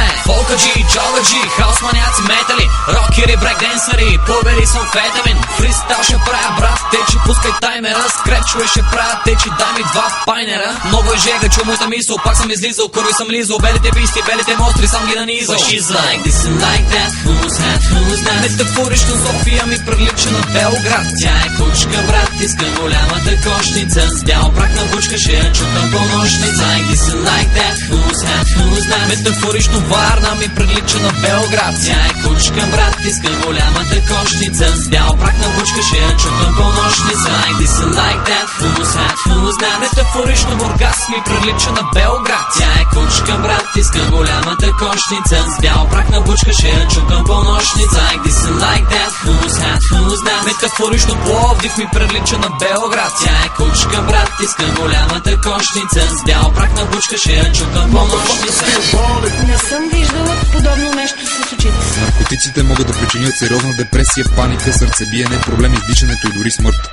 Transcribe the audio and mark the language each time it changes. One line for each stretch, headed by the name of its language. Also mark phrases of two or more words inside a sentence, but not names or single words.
Bulgarian: Фолкаджи, чогаджи, хаусманяци, метали, рокери, брейкденсъри, пубери с амфетамин. Фристайл ще правя, брат, течи, пускай таймера, скрепчове ще правя, течи, дай ми два в пайнера. Много е жега, чу моята мисъл, пак съм излизал, курви съм лизал, белите писти, белите мостри, сам ги нанизал.
English: She's like this and like that, who's that?
Bulgarian: Метафорично София ми прилича на Белград. Тя е кучка, брат, искам голямата кошница. С бял прах на бучка ще я чукам по нощница.
English: Like that, who's that?
Bulgarian: Метафорично Варна ми прилича на Белград. Тя е кучка, брат, искам голямата кошница. С бял прах на бучка ще я чукам по нощница.
English: Like that, who's that?
Bulgarian: Метафорично Бургас ми прилича на Белград. Тя е кучка, брат, искам голямата кошница. С бял прах на бучка ще я чукам по нощница.
English: Like that, who's that?
Bulgarian: Метафорично Пловдив ми прилича на Белград. Тя е кучка, брат, искам голямата кошница. С бял прах на бучка ще я чукам по нощница. Не съм виждала подобно нещо с очите си. Наркотиците могат да причинят сериозна депресия, паника, сърцебиене, проблем издишането и дори смърт.